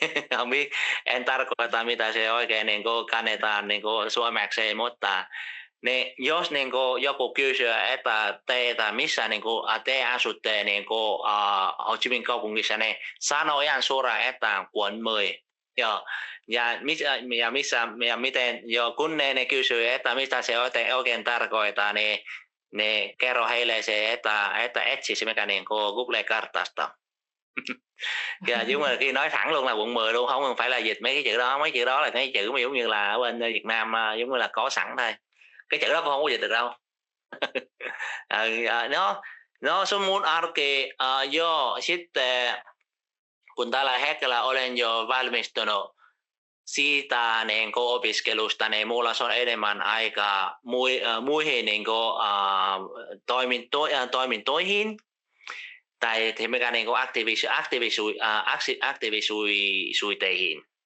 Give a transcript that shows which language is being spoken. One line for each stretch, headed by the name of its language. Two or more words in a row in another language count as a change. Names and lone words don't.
Finnish: En tarkoita mitä se oikein niin kuin kannetaan niin kuin suomeksi, mutta niin jos niin kuin joku kysyy, että teitä missä niin kuin te asutte niin kuin Ho Chi Minh kaupungissa, niin sano ihan suoraan, että quận 10. Ja miten kun ne kysyy, että mitä se oikein tarkoittaa, niin kerro heille se, että etsisi mikä niin kuin Google-kartasta.
Vietnamese: Yeah, nhưng mà khi nói thẳng luôn là quận 10 luôn, không cần phải là dịch mấy cái chữ đó. Mấy chữ đó là cái chữ mà giống như là ở bên Việt Nam giống như là có sẵn thôi. Cái chữ đó cũng không có dịch được đâu.
Finnish: No sun arki joo, sitten kun tällä hetkellä olen jo valmistunut siitä niin opiskelusta, niin mulla on enemmän aikaa muihin niin toimintoihin tai mikä niin aktiivisuiteihin.